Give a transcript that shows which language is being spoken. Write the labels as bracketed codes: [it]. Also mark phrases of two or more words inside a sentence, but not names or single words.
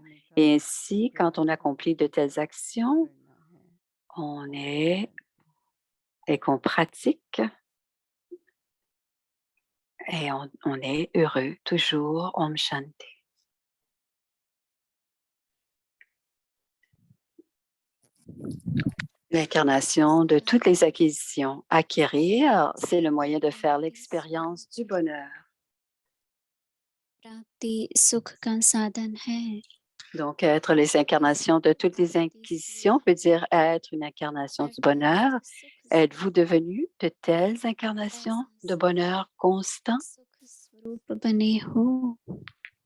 [fr] Et ainsi, quand on accomplit de telles actions, et qu'on pratique, et on est heureux toujours. Om Shanti. L'incarnation de toutes les acquisitions. Acquérir, c'est le moyen de faire l'expérience du bonheur. [hi] प्राप्ति सुख का साधन है. [fr] Donc, être les incarnations de toutes les acquisitions peut dire être une incarnation du bonheur. Êtes-vous devenu de telles incarnations de bonheur constant? [hi] सुख स्वरूप बने हो.